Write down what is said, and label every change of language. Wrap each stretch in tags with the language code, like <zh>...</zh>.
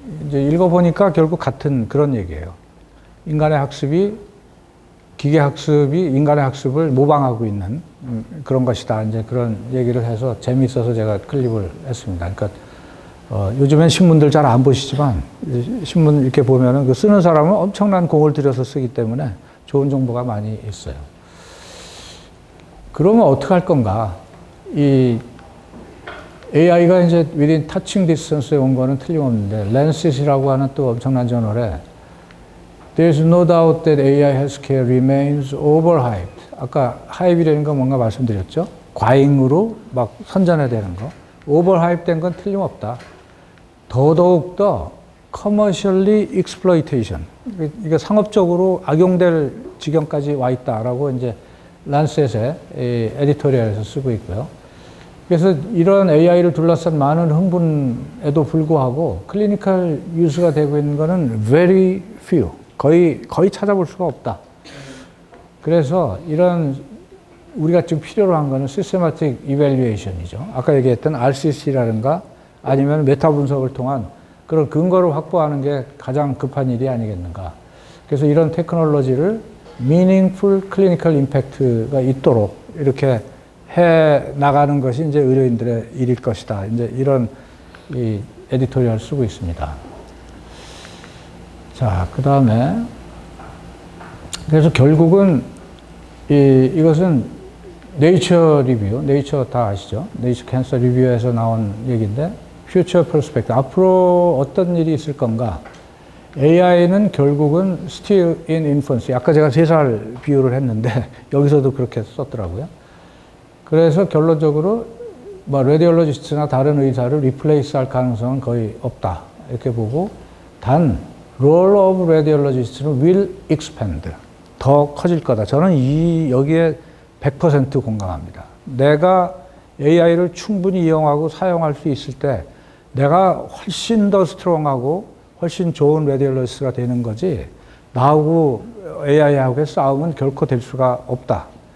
<ko>이제 읽어보니까 결국 같은 그런 얘기예요. 인간의 학습이 기계 학습이 인간의 학습을 모방하고 있는 그런 것이다. 이제 그런 얘기를 해서 재미있어서 제가 클립을 했습니다. 그러니까 요즘엔 신문들 잘 안 보시지만 신문 이렇게 보면은 그 쓰는 사람은 엄청난 공을 들여서 쓰기 때문에 좋은 정보가 많이 있어요. 그러면 어떻게 할 건가? 이 AI가 이제</ko> <en>within touching distance</en> <ko>에 온 거는 틀림없는데 Lancet이라고 하는 또 엄청난 저널에</ko> <en>There is no doubt that AI healthcare remains overhyped.</en> <ko>아까 하이브라는 건 뭔가 말씀드렸죠? 과잉으로 막 선전해대는 거. overhyped 된 건 틀림없다. 더더욱더</ko> <en>commercially exploitation.</en> <ko>이게 상업적으로 악용될 지경까지 와 있다라고 이제 란셋의 에디토리얼에서 쓰고 있고요. 그래서 이런 AI를 둘러싼 많은 흥분에도 불구하고 클리니컬 유스가 되고 있는 거는</ko> <en>very few.</en> <ko>거의 찾아볼 수가 없다. 그래서 이런 우리가 지금 필요로 한 거는</ko> <en>systematic evaluation</en> <ko>이죠. 아까 얘기했던 RCC라든가 아니면 메타 분석을 통한 그런 근거를 확보하는 게 가장 급한 일이 아니겠는가. 그래서 이런 테크놀로지를</ko> <en>meaningful clinical impact</en> <ko>가 있도록 이렇게 해 나가는 것이 이제 의료인들의 일일 것이다. 이제 이런 이 에디토리얼을 쓰고 있습니다. 자, 그 다음에 그래서 결국은 이것은 네이처 리뷰, 네이처 다 아시죠? 네이처 캔서 리뷰에서 나온 얘기인데</ko> <en>future perspective,</en> <ko>앞으로 어떤 일이 있을 건가? AI는 결국은</ko> <en>still in infancy.</en> <ko>아까 제가 3살 비유를 했는데 여기서도 그렇게 썼더라고요. 그래서 결론적으로 뭐 레디올로지스트나 다른 의사를 리플레이스 할 가능성은 거의 없다. 이렇게 보고 단</ko> <en>role of radiologist</en> <ko>는</ko> <en>will expand.</en> <ko>더 커질 거다. 저는 여기에 100% 공감합니다. 내가 AI를 충분히 이용하고 사용할 수 있을 때 내가 훨씬 더 스트롱하고 훨씬 좋은 레디올로지스트가 되는 거지 나하고 AI하고의 싸움은 결코 될 수가 없다.</ko>